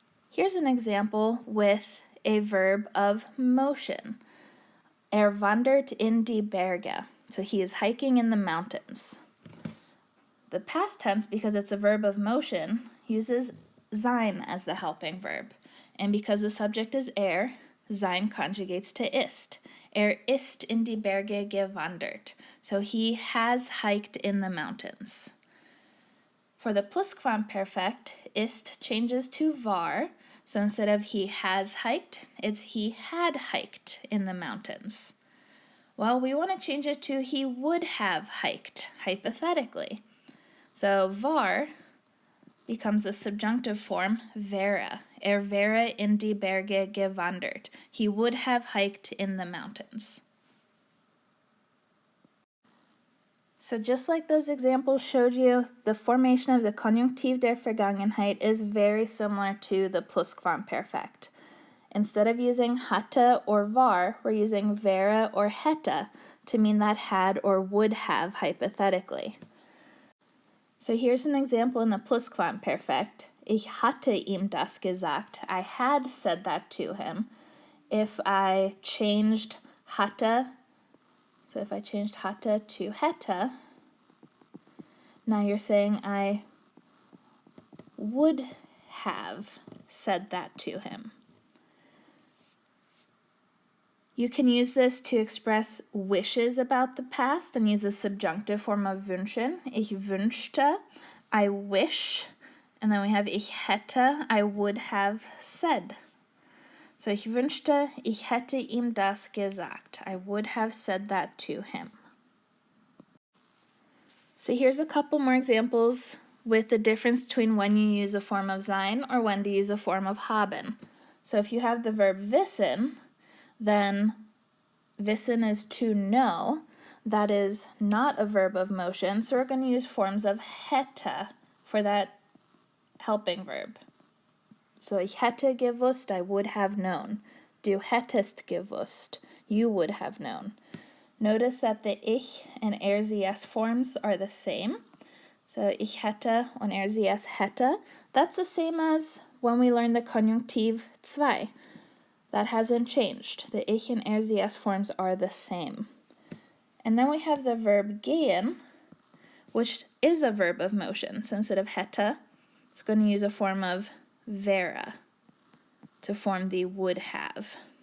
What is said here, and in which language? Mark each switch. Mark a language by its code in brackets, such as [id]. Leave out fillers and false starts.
[en] Here's an example with a verb of motion. [de] Wandert in die Berge. [en] So he is hiking in the mountains. The past tense, because it's a verb of motion, uses sein as the helping verb. And because the subject is sein conjugates to ist. [de] Ist in die Berge gewandert. [en] So he has hiked in the mountains. For the Plusquamperfekt, ist changes to war. So instead of he has hiked, it's he had hiked in the mountains. Well, we want to change it to he would have hiked, hypothetically. So var becomes the subjunctive form wäre. [de] Wäre in die Berge gewandert. [en] He would have hiked in the mountains. So just like those examples showed you, the formation of the Konjunktiv der Vergangenheit is very similar to the Plusquamperfekt. Instead of using hatte or var, we're using wäre or hätte to mean that had or would have hypothetically. So here's an example in the Plusquamperfekt. [de] Ich hatte ihm das gesagt. [en] I had said that to him. If I changed hatte, so if I changed hatte to hätte, now you're saying I would have said that to him. You can use this to express wishes about the past and use the subjunctive form of wünschen. [de] Ich wünschte, [en] I wish, and then we have [de] ich hätte, [en] I would have said. [de] So ich wünschte, ich hätte ihm das gesagt. [en] I would have said that to him. So here's a couple more examples with the difference between when you use a form of sein or when to use a form of haben. So if you have the verb wissen, then wissen is to know. That is not a verb of motion, so we're going to use forms of hätte for that helping verb. So [de] ich hätte gewusst, [en] I would have known. [de] Du hättest gewusst, [en] you would have known. Notice that the ich and RCS forms are the same. [de] So ich hätte und RCS hätte. [en] That's the same as when we learned the Konjunktiv 2. That hasn't changed. The ich and RCS forms are the same. And then we have the verb gehen, which is a verb of motion. So instead of hätte, it's going to use a form of wäre to form the would have.